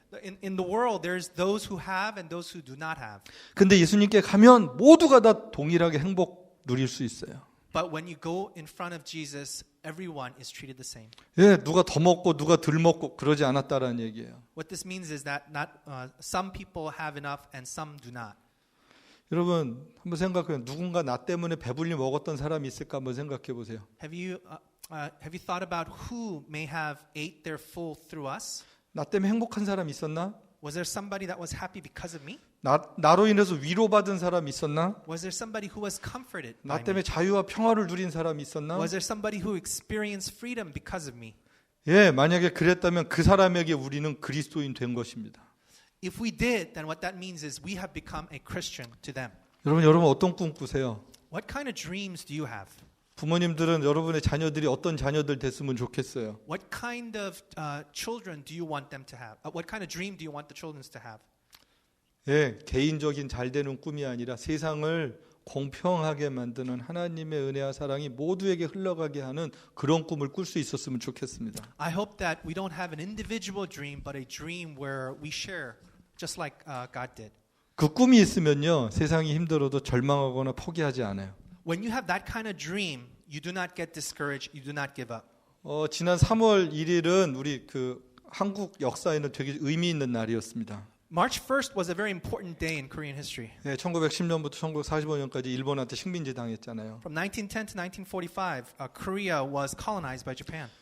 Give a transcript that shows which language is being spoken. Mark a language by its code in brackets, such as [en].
[en] In the world, there's those who have and those who do not have. [ko] 근데 예수님께 가면 모두가 다 동일하게 행복 누릴 수 있어요. [en] But when you go in front of Jesus, everyone is treated the same. [ko] 예, 누가 더 먹고 누가 덜 먹고 그러지 않았다라는 얘기예요. [en] What this means is that not some people have enough and some do not. [ko] 여러분 한번 생각해요. 누군가 나 때문에 배불리 먹었던 사람이 있을까 한번 생각해 보세요. [en] Have you thought about who may have ate their full through us? [ko] 나 때문에 행복한 사람 있었나? [en] Was there somebody that was happy because of me? [ko] 나로 인해서 위로받은 사람 있었나? [en] Was there somebody who was comforted [ko] 나 [en] by [ko] 때문에 [en] me? [ko] 자유와 평화를 누린 사람 있었나? [en] Was there somebody who experienced freedom because of me? [ko] 예, 만약에 그랬다면 그 사람에게 우리는 그리스도인 된 것입니다. [en] If we did, then what that means is we have become a Christian to them. [ko] 여러분 어떤 꿈 꾸세요? [en] What kind of dreams do you have? [ko] 부모님들은 여러분의 자녀들이 어떤 자녀들 됐으면 좋겠어요. [en] What kind of children do you want them to have? What kind of dream do you want the children to have? [ko] 예, 개인적인 잘 되는 꿈이 아니라 세상을 공평하게 만드는 하나님의 은혜와 사랑이 모두에게 흘러가게 하는 그런 꿈을 꿀 수 있었으면 좋겠습니다. [en] I hope that we don't have an individual dream, but a dream where we share, just like God did. [ko] 그 꿈이 있으면요, 세상이 힘들어도 절망하거나 포기하지 않아요. [en] When you have that kind of dream, you do not get discouraged, you do not give up. [ko] 지난 3월 1일은 우리 그 한국 역사에는 되게 의미 있는 날이었습니다. [en] March 1st was a very important day in Korean history. [ko] 네, 1910년부터 1945년까지 일본한테 식민지 당했잖아요. [en] From 1910 to 1945, Korea was colonized by Japan.